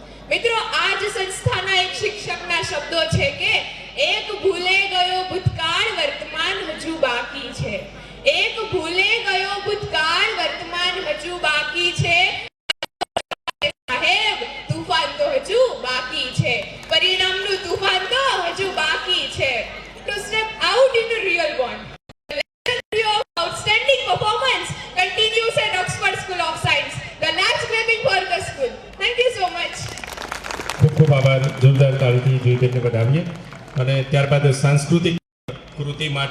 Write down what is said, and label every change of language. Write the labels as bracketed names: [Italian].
[Gujarati] મિત્રો, આ જ સંસ્થાના એક શિક્ષકના શબ્દો છે કે એક ભૂલે ગયો ભૂતકાળ વર્તમાન હજુ બાકી છે. એક ભૂલે ગયો ભૂતકાળ વર્તમાન હજુ બાકી છે. સાહેબ, તૂફાન તો હજુ બાકી છે, પરિણામનું તૂફાન તો હજુ બાકી છે. [English] To step out in a real bond. The legacy of outstanding performance continues at Oxford School of Science. The last clapping for the school. Thank you so much. [Gujarati] ખૂબ ખૂબ આભાર. જોરદાર તાળીથી જોઈતેને વધાવીએ. અને ત્યારબાદ સાંસ્કૃતિક કૃતિ માટે